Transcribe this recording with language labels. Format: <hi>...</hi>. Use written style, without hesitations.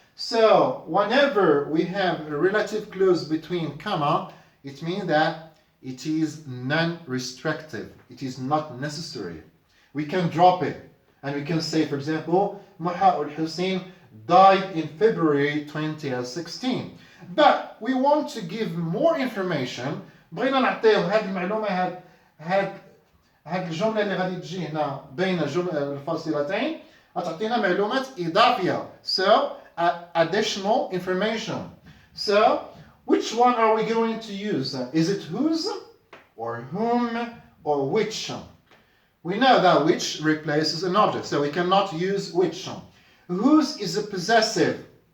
<en>So whenever we have a relative clause between comma, it means that it is non-restrictive. It is not necessary. We can drop it. And we can say, for example, Muha al-Hussein died in February 2016. But we want to give more information.</en> <ar>بغينا نعطيه هذه المعلومة هاد الجملة اللي غادي تجي هنا بين الفاصلتين غتعطينا معلومات إضافية.</ar> <en>So additional information. So which one are we going to use? Is it whose or whom or which? We know that which replaces an object, so we cannot use which. Whose is a possessive.</en>